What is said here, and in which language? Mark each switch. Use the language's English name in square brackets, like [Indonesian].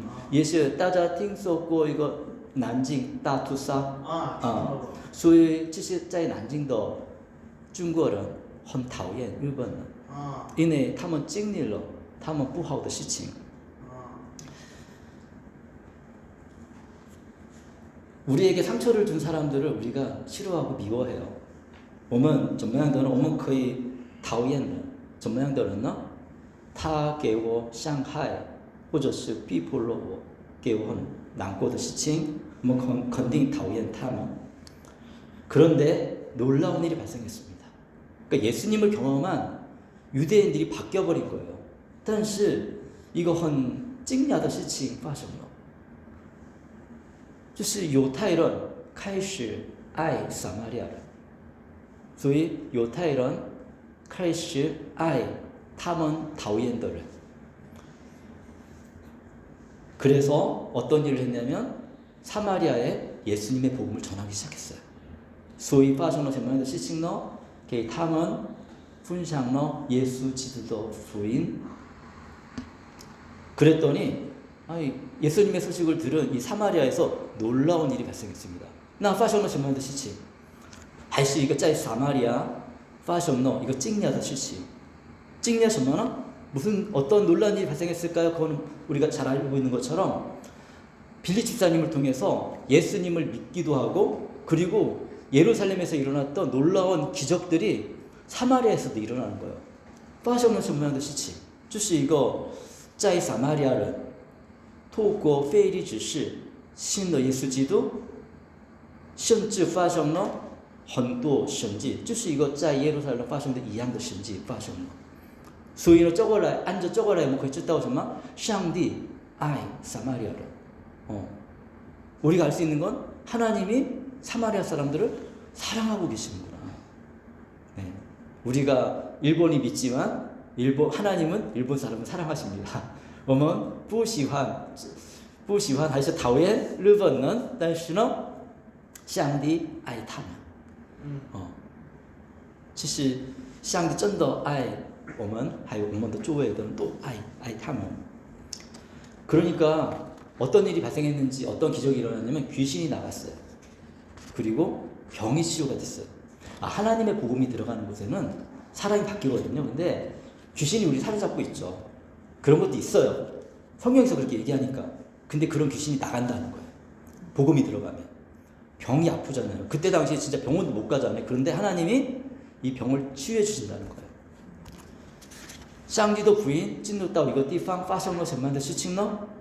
[Chinese] 也是大家听说过一个南京大屠杀所以这些在南京的中国人很讨厌日本人，因为他们经历了他们不好的事情。 [Korean] 우리에게 상처를 준 사람들을 우리가 싫어하고 미워해요. [Chinese] 我们怎么样的人？我们可以讨厌人。怎么样的人呢？他给我伤害，或者是逼迫了我，给我很难过的事情，我们肯定讨厌他们。 [Korean] 그런데 놀라운 일이 발생했습니다. 그러니까 예수님을 경험한 유대인들이 바뀌어버린 거예요. [Chinese] 但是一个很惊讶的事情发生了。就是犹太人开始爱撒玛利亚人，所以犹太人开始爱他们讨厌的人。 [Korean] 그래서 어떤 일을 했냐면 사마리아에 예수님의 복음을 전하기 시작했어요. [Chinese] 所以发生了什么样的事情呢？给他们分享了耶稣基督的福音。 [Korean] 그랬더니 예수님의 소식을 들은 이 사마리아에서 놀라운 일이 발생했습니다. [Chinese] 那发生了什么样的事情？还是一个在撒玛利亚发生了一个惊讶的事情。惊讶什么呢？ [Korean] 무슨 어떤 놀라운 일이 발생했을까요? 그거는 우리가 잘 알고 있는 것처럼 빌리 집사님을 통해서 예수님을 믿기도 하고, 그리고 예루살렘에서 일어났던 놀라운 기적들이 사마리아에서도 일어나는 거예요. [Chinese] 发生了什么样的事情？就是一个在撒玛利亚人 透过腓力指示信了耶稣基督，甚至发生了很多神迹，就是一个在耶路撒冷发生的一样的神迹发生了。所以呢，按照这个来，我们可以知道什么？上帝爱撒玛利亚人。 [Korean] 우리가 알 수 있는 건 하나님이 사마리아 사람들을 사랑하고 계시는구나. 네, 우리가 일본이 믿지만 하나님은 일본 사람을 사랑하십니다. [Chinese] 我们不喜欢还是讨厌日本人，但是呢，上帝爱他们。其实上帝真的爱我们，还有我们的周围的人都爱他们。 [Korean] 그러니까 어떤 일이 발생했는지, 어떤 기적이 일어났냐면 귀신이 나갔어요. 그리고 병이 치유가 됐어요. 하나님의 복음이 들어가는 곳에는 사람이 바뀌거든요. 근데 귀신이 우리 사로잡고 있죠. 그런 것도 있어요. 성경에서 그렇게 얘기하니까. 근데 그런 귀신이 나간다는 거예요. 복음이 들어가면. 병이 아프잖아요. 그때 당시에 진짜 병원도 못 가잖아요. 그런데 하나님이 이 병을 치유해 주신다는 거예요. [Chinese] 上帝的福音进入到一个地方，发生了什么样的事情呢？